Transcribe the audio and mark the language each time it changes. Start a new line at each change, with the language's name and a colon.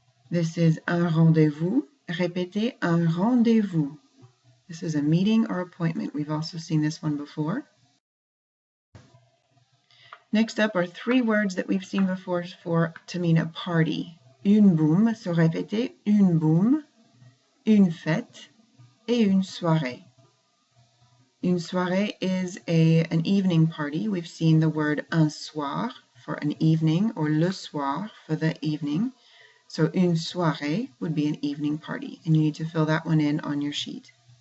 English: This is
French: un rendez-vous. Répétez un rendez-vous.
English: This is a meeting or appointment. We've also seen this one before. Next up are three words that we've seen before to mean a party.
French: Une boum,
English: so
French: répétez une boum, une fête, et une soirée.
English: Une soirée is an evening party. We've seen the word un soir for an evening or le soir for the evening. So une soirée would be an evening party, and you need to fill that one in on your sheet.